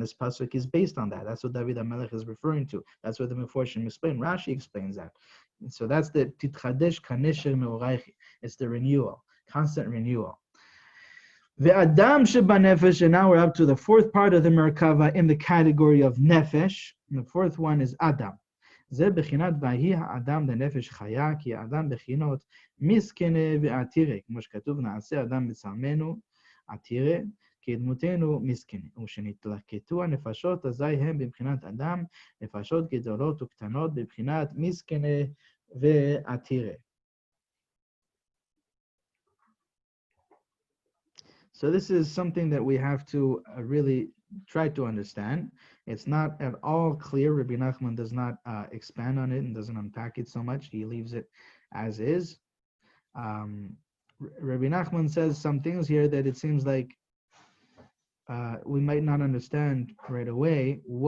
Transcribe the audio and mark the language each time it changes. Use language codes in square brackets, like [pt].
[en] This pasuk is based on that. That's what David HaMelech is referring to. That's what the Meforshim explain. Rashi explains that. And so that's the [he] titchadesh kanesher me'oraychi. [en] It's the renewal, constant renewal. The Adam sheba nefesh, and now we're up to the fourth part of the Merkava in the category of nefesh. And the fourth one is Adam. [he] זה בחינת ויהי האדם לנפש חיה, כי האדם בחינות מסכנה ועתירה, כמו שכתוב נעשה אדם בצלמנו עתירה, כי דמותנו מסכנה. ושנתלקטו הנפשות, אזי הם בבחינת אדם, נפשות גדולות וקטנות, בבחינת מסכנה ועתירה. [en] So this is something that we have to really try to understand. It's not at all clear. Rabbi Nachman does not expand on it and doesn't unpack it so much. He leaves it as is. Rabbi Nachman says some things here that it seems like we might not understand right away.